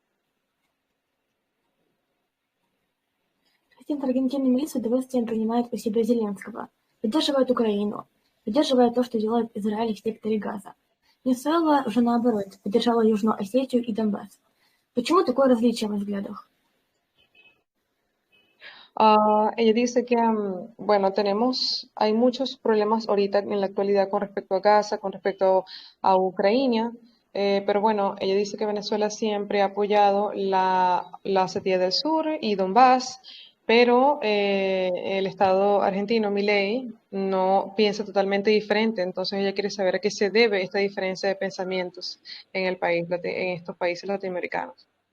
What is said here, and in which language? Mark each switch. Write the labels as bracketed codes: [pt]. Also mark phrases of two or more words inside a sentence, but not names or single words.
[ru] Президент Аргентины Милей с удовольствием принимает у себя Зеленского, поддерживает Украину, поддерживает то, что делает Израиль в секторе Газа. Венесуэла же наоборот поддержала Южную Осетию и Донбасс. Почему такое различие во взглядах? [es] Ella dice que, bueno, hay muchos problemas ahorita en la actualidad con respecto a Gaza, con respecto a Ucrania, pero bueno, ella dice que Venezuela siempre ha apoyado la Osetia del Sur y Donbass, pero el Estado argentino, Milei, no piensa totalmente diferente, entonces ella quiere saber a qué se debe esta diferencia de pensamientos en en estos países latinoamericanos.